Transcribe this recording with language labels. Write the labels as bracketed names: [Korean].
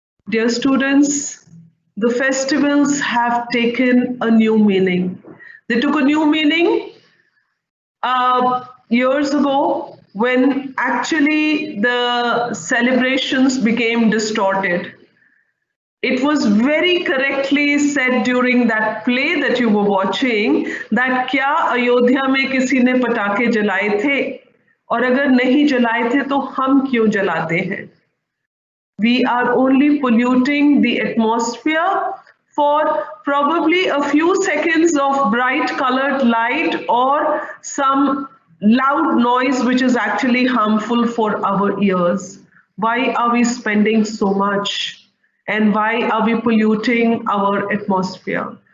[English] Dear students, the festivals have taken a new meaning. They took a new meaning years ago when actually the celebrations became distorted. It was very correctly said during that play that you were watching that [Hindi] क्या अयोध्या में किसी ने पटाखे जलाए थे और अगर नहीं जलाए थे तो हम क्यों जलाते हैं? [English] We are only polluting the atmosphere for probably a few seconds of bright colored light or some loud noise which is actually harmful for our ears. Why are we spending so much? And why are we polluting our atmosphere?